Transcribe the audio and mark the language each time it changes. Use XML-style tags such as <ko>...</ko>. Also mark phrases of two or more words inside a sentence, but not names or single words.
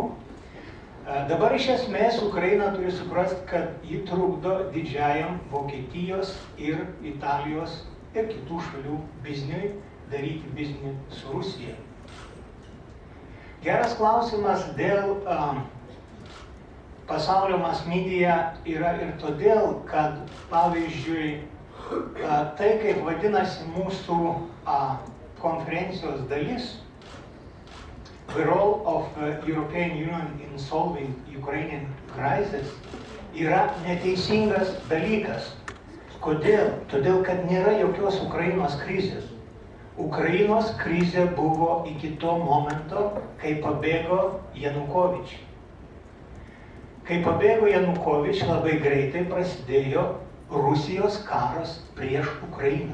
<lt>Dabar iš esmės Ukraina turi suprasti, kad ji trukdo didžiajam Vokietijos ir Italijos ir kitų šalių bizniui daryti biznį su Rusija. Geras klausimas dėl pasaulio mass-media yra ir todėl, kad, pavyzdžiui, tai, kaip vadinasi mūsų konferencijos dalis,</lt> <en>The role of European Union in solving Ukrainian crisis,</en> <lt>yra neteisingas dalykas. Kodėl? Todėl, kad nėra jokios Ukrainos krizės. Ukrainos krizė buvo iki to momento, kai pabėgo Janukovič. Kai pabėgo Janukovič, labai greitai prasidėjo Rusijos karas prieš Ukrainą.</lt>